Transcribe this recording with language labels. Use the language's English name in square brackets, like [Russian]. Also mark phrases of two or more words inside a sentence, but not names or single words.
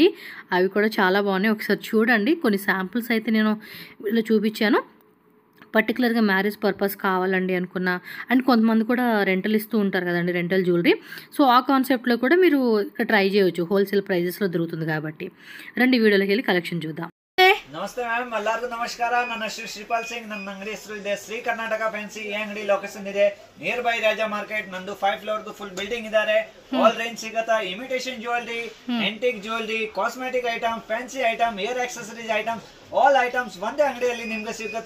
[Telugu] అవి కూడా చాలా బాగున్నాయి. ఒకసారి చూడండి. కొన్ని శాంపుల్స్ అయితే నేను ఇలా చూపించాను. పర్టికులర్గా [English] marriage purpose [Telugu] కావాలండి అనుకున్నా, అండ్ కొంతమంది కూడా రెంటల్ ఇస్తూ ఉంటారు కదండి, [English] rental jewellery. [Telugu] సో ఆ కాన్సెప్ట్లో కూడా మీరు ఇక్కడ ట్రై చేయవచ్చు. హోల్సేల్ ప్రైజెస్లో దొరుకుతుంది కాబట్టి. రండి వీడియోలోకి వెళ్ళి కలెక్షన్ చూద్దాం. [Kannada] ನಮಸ್ತೆ ಮ್ಯಾಮ್, ಎಲ್ಲರಿಗೂ ನಮಸ್ಕಾರ. ನನ್ನ ಹೆಸರು ಶ್ರೀಪಾಲ್ ಸಿಂಗ್. ನನ್ನ ಅಂಗಡಿ ಹೆಸರು ಇದೆ ಶ್ರೀ ಕರ್ನಾಟಕ ಫ್ಯಾನ್ಸಿ. ಈ ಅಂಗಡಿ ಲೊಕೇಶನ್ ಇದೆ [English] near by [Kannada] ರಾಜಾ ಮಾರ್ಕೆಟ್. ನಂದು 5 floor [English] full building [Kannada] ಇದಾರೆ. [English] all range [Kannada] ಸಿಗತ್ತಾ. [English] imitation jewellery, antique jewellery, cosmetic item, fancy item, hair accessories item, all items [Kannada] ಒಂದೇ ಅಂಗಡಿಯಲ್ಲಿ ನಿಮ್ಗೆ ಸಿಗತ್ತಾ.